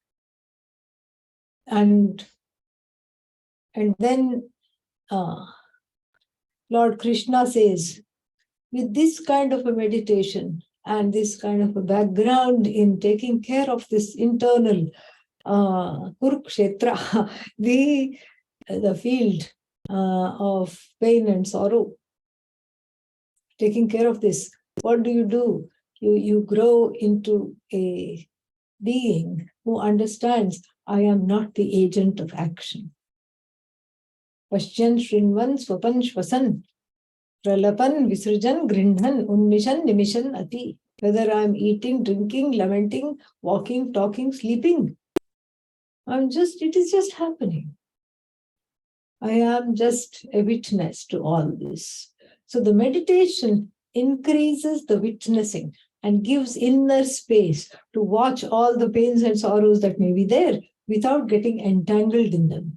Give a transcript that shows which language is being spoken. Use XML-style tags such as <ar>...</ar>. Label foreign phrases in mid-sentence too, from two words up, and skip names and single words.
<en>And then Lord Krishna says, with this kind of a meditation and this kind of a background in taking care of this internal Kurukshetra, the field of pain and sorrow, taking care of this, what do? You grow into a being who understands, I am not the agent of action.</en> <sa>Pashyan Shrinvan Swapan Shvasan Pralapan Visrujan Grindhan Unmishan Nimishan Ati.</sa> <en>Whether I'm eating, drinking, lamenting, walking, talking, sleeping, it is just happening. I am just a witness to all this. So the meditation increases the witnessing and gives inner space to watch all the pains and sorrows that may be there without getting entangled in them.</en>